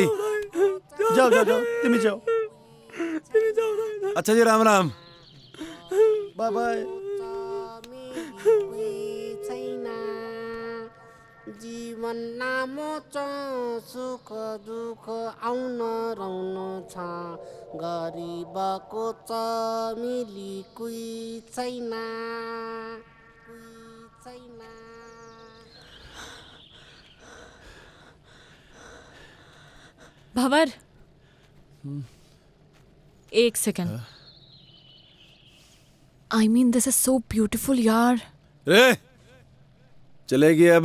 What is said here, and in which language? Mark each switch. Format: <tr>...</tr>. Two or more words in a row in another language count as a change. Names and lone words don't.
<hi>जाओ जाओ जाओ तिमी जाओ अच्छा जी राम राम</hi> <en>bye bye</en> <ne>जीवन लामो छ सुख दुःख आउन रहन छ गरिबको चमेली कोही छैन</ne> <hi>भंवर, एक सेकंड।</hi> <en>I mean this is so beautiful यार।</en> <hi>रे चलेगी अब?</hi>